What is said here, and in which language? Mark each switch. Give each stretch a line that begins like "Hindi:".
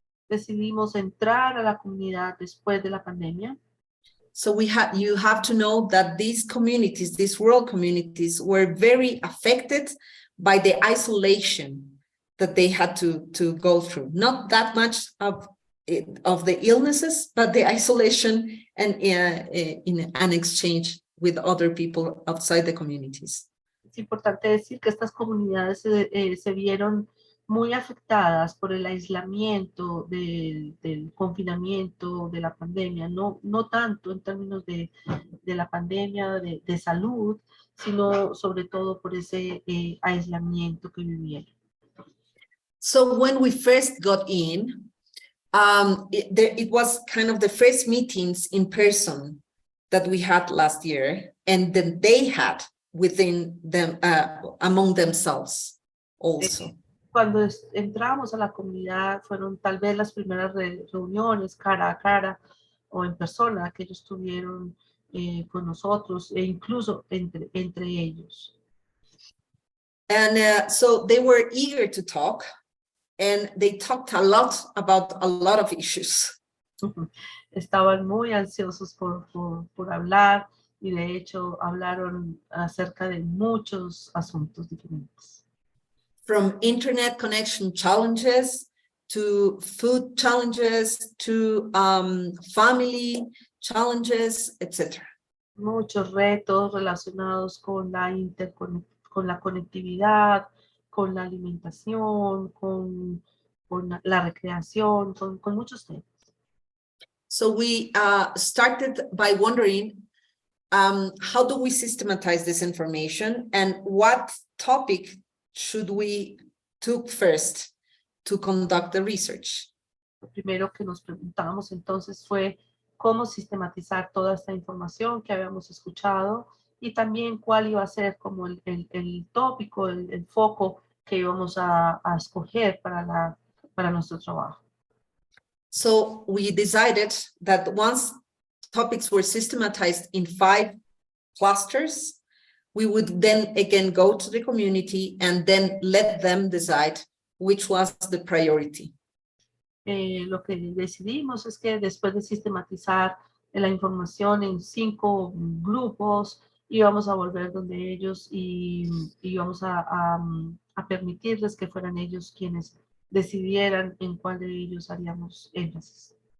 Spanish: Decidimos entrar a la comunidad después de la pandemia.
English: So you have to know that these communities, these rural communities, were very affected by the isolation that they had to go through. Not that much of the illnesses, but the isolation and in an exchange with other people outside the communities.
Spanish: Es importante decir que estas comunidades se vieron muy afectadas por el aislamiento del confinamiento, de la pandemia, no tanto en términos de la pandemia, de salud, sino sobre todo por ese aislamiento que vivieron.
English: So when we first got in, it was kind of the first meetings in person that we had last year, and then they had within them, among themselves also.
Spanish: Cuando entramos a la comunidad fueron tal vez las primeras reuniones cara a cara o en persona que ellos tuvieron con nosotros e incluso entre ellos.
English: And so they were eager to talk, and they talked a lot about a lot of issues.
Spanish: Estaban muy ansiosos por hablar y de hecho hablaron acerca de muchos asuntos diferentes.
English: From internet connection challenges to food challenges to family challenges, etc.
Spanish: Muchos retos relacionados con la conectividad, con la alimentación, con la recreación, con muchos temas.
English: So we started by wondering, how do we systematize this information, and what topic should we took first to conduct the research?
Spanish: Lo primero que nos preguntamos entonces fue cómo sistematizar toda esta información que habíamos escuchado y también cuál iba a ser como el tópico, el foco que íbamos a escoger para nuestro trabajo.
English: So we decided that once topics were systematized in 5 clusters, we would then again go to the community and then let them decide which was the priority.
Spanish: Lo que decidimos es que después de sistematizar la información en 5 grupos, íbamos a volver donde ellos y íbamos a permitirles que fueran ellos quienes decidieran en cuál de ellos haríamos énfasis.